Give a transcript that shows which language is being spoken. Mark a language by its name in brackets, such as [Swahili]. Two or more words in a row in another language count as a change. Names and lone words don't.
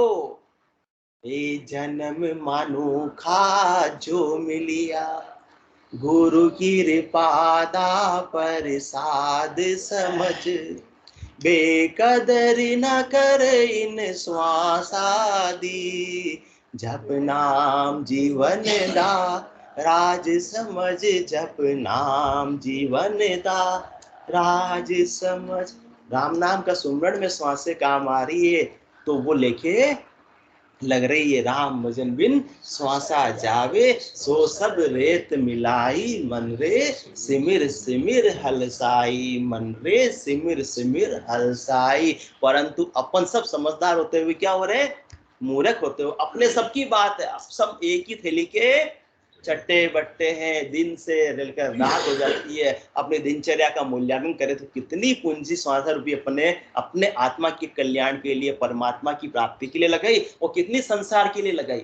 [Punjabi] ਏ ਜਨਮ ਮਾਨੁਖਾ ਜੋ ਮਿਲਿਆ, ਗੁਰੂ ਦੀ ਕਿਰਪਾ ਦਾ ਪ੍ਰਸਾਦ ਸਮਝ, ਬੇਕਦਰੀ ਨਾ ਕਰ ਇਨ ਸੁਆਸਾਂ ਦੀ, ਜਪ ਨਾਮ ਜੀਵਨ ਦਾ ਰਾਜ਼ ਸਮਝ, ਜਪ ਨਾਮ ਜੀਵਨ ਦਾ ਰਾਜ਼ ਸਮਝ। [Hindi] राम नाम का सुमरण में श्वासें काम आ रही है, तो वो लेके लग रही है, राम भजन बिन श्वासा जावे, सो सब रेत मिलाई, मन रे सिमिर सिमिर हलसाई, मन रे सिमिर सिमिर हलसाई। परंतु अपन सब समझदार होते हुए क्या हो रहे? मूर्ख होते हो। अपने सबकी बात है, सब एक ही थैली के चट्टे बट्टे हैं। दिन से लेकर रात हो जाती है, अपने दिनचर्या का मूल्यांकन करें तो कितनी पूंजी 70 रुपये अपने आत्मा के कल्याण के लिए, परमात्मा की प्राप्ति के लिए लगाई, और कितनी संसार के लिए लगाई।